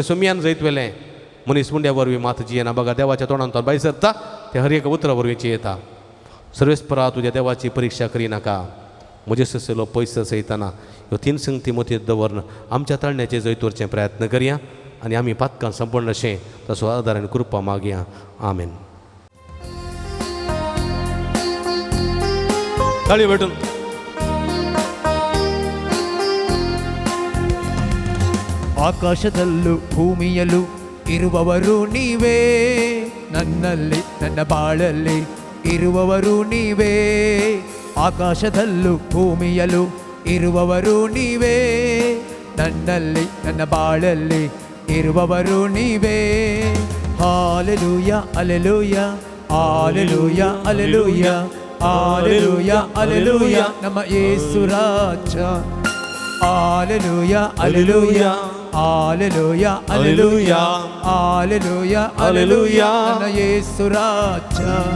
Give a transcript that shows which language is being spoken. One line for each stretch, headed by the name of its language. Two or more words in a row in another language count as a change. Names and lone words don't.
Konkani: सुमयान जैत वेलें मनीस मुंड्या वरवीं मात जियेना बघा देवाच्या तोंडांतून भायर सरता ते हर एक उतरा वरवींची येता सर्वेस्परा तुज्या देवाची परीक्षा करिनाका म्हजे ससेलो पयस सयतना ह्यो तीन संगती मतींत दवरून आमच्या ताळण्याचे जैत वरचे प्रयत्न करया आनी आमी पातकां संपन्न अशें तसो आदारान कृपा मागया आमेन ताळी भेटून
Kannada: ಆಕಾಶದಲ್ಲೂ ಭೂಮಿಯಲ್ಲೂ ಇರುವವರು ನೀವೇ ನನ್ನಲ್ಲಿ ನನ್ನ ಬಾಳಲ್ಲಿ ಇರುವವರು ನೀವೇ ಆಕಾಶದಲ್ಲೂ ಭೂಮಿಯಲ್ಲೂ ಇರುವವರು ನೀವೇ ನನ್ನಲ್ಲಿ ನನ್ನ ಬಾಳಲ್ಲಿ ಇರುವವರು ನೀವೇ ಹಾಲೆಲೂಯ ಅಲೆಲೂಯ ಹಾಲೆಲೂಯ ಅಲೆಲೂಯ ಹಾಲೆಲೂಯ ಅಲೆಲೂಯ ನಮ್ಮ ಯೇಸು ರಾಜ ಹಾಲೆಲೂಯ ಹಾಲೆಲೂಯ ಹಾಲೆಲೂಯ ಹಾಲೆಲೂಯ ಹಾಲೆಲೂಯ ಹಾಲೆಲೂಯ ನಮ್ಮ ಯೇಸು ರಾಜ.